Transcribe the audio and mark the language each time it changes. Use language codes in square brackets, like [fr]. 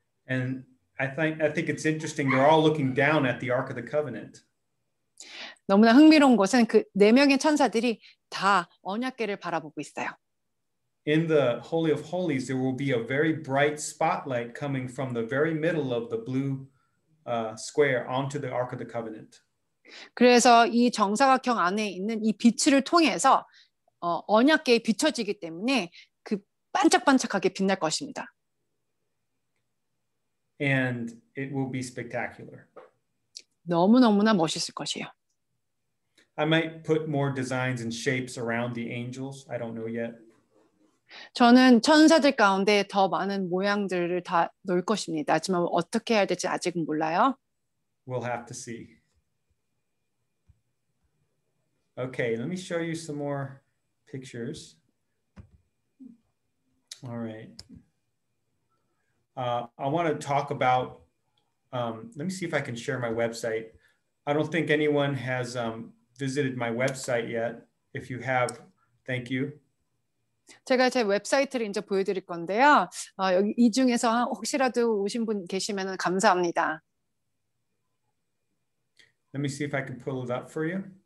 [en] And I think it's interesting. They're all looking down at the Ark of the Covenant. [ko] 너무나 흥미로운 것은 그 4명의 천사들이 다 언약궤를 바라보고 있어요. [en] In the Holy of Holies, there will be a very bright spotlight coming from the very middle of the blue square onto the Ark of the Covenant. [ko] 그래서 이 정사각형 안에 있는 이 빛을 통해서 언약궤에 비춰지기 때문에 그 반짝반짝하게 빛날 것입니다. [en] And it will be spectacular. [ko] 너무너무나 멋있을 것이에요. [en] I might put more designs and shapes around the angels. I don't know yet. [ko] 저는 천사들 가운데 더 많은 모양들을 다 넣을 것입니다. 하지만 어떻게 해야 될지 아직은 몰라요. [en] We'll have to see. Okay, let me show you some more pictures. All right. I want to talk about, let me see if I can share my website. I don't think anyone has visited my website yet. If you have, thank you. [ko] 제가 제 웹사이트를 이제 보여드릴 건데요. 여기 이 중에서 혹시라도 오신 분 계시면 감사합니다. [en] Let me see if I can pull it up for you.